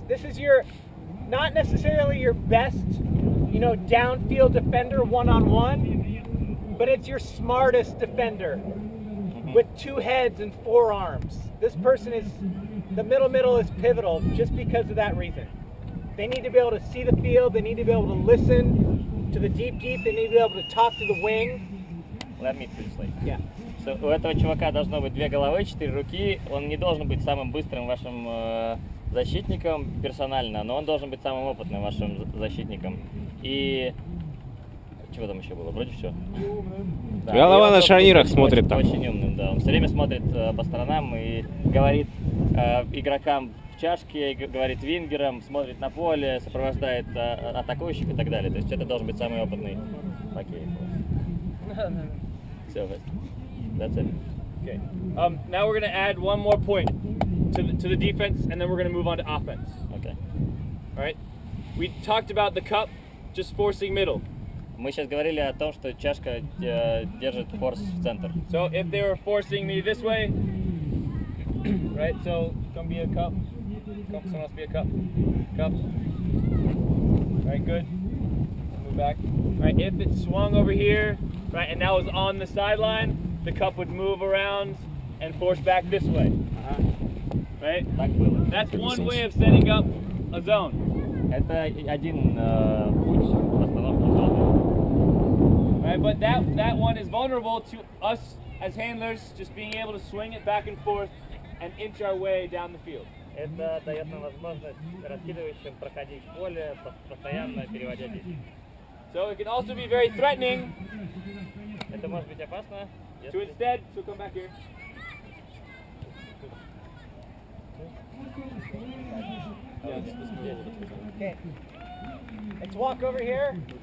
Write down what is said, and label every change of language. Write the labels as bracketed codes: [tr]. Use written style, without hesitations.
[en] This is not necessarily your best, downfield defender one-on-one, but it's your smartest defender with 2 heads and 4 arms. This person the middle is pivotal just because of that reason. They need to be able to see the field, they need to be able to listen to the deep, they need to be able to talk to the wing. Let me translate. Yeah. [ru] So, у этого чувака должно быть 2 головы, 4 руки. Он не должен быть самым быстрым вашим защитником персонально, но он должен быть самым опытным вашим защитником. И чего там еще было? Вроде все. Да, Голова и он на должен шарнирах быть смотрит там. Очень умным, да. Он все время смотрит по сторонам и говорит игрокам в чашке, говорит вингерам, смотрит на поле, сопровождает атакующих и так далее. То есть это должен быть самый опытный хоккей. [en] So that's it. Okay. Now we're going to add one more point to the defense, and then we're going to move on to offense. Okay. All right. We talked about the cup just forcing middle. [ru] Мы сейчас говорили о том, что чашка держит форс в центр. [en] So if they were forcing me this way, right? So it's going to be a cup. Someone else be a cup. Cup. All right. Good. Move back. All right. If it swung over here, right, and that was on the sideline, the cup would move around and force back this way. Right? That's one way of setting up a zone. [ru] Это один путь постановки зоны. [en] Right? But that one is vulnerable to us as handlers just being able to swing it back and forth and inch our way down the field. [ru] Это дает нам возможность раскидывающим проходить поле, постоянно переводя диск. [en] So it can also be very threatening [ru] Это может быть опасно, [en] to instead, so come back here. Okay. Let's walk over here.